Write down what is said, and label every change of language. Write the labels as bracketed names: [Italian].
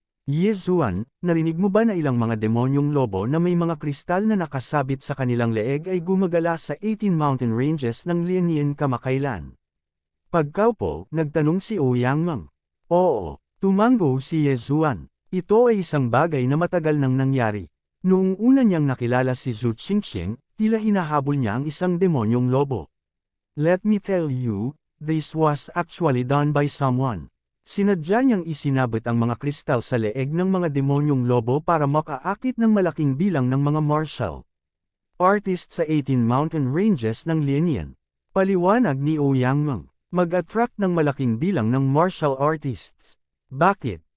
[Filipino] Yezuan, narinig mo ba na ilang mga demonyong lobo na may mga kristal na nakasabit sa kanilang leeg ay gumagala sa 18 mountain ranges ng Liaonian kamakailan? Pagkaupo, nagtanong si Ouyang. Oo, tumango si Yezuan. Ito ay isang bagay na matagal nang nangyari. Noong una niyang nakilala si Zhu Qingqing, tila hinahabol niya ang isang demonyong lobo. [English] Let me tell you, this was actually done by someone. [Filipino] Sinadya niyang isinabot ang mga kristal sa leeg ng mga demonyong lobo para makaakit ng malaking bilang ng mga martial artist sa 18 mountain ranges ng Liaonian. Paliwanag ni Ouyang, mag-attract ng malaking bilang ng martial artists. Bakit?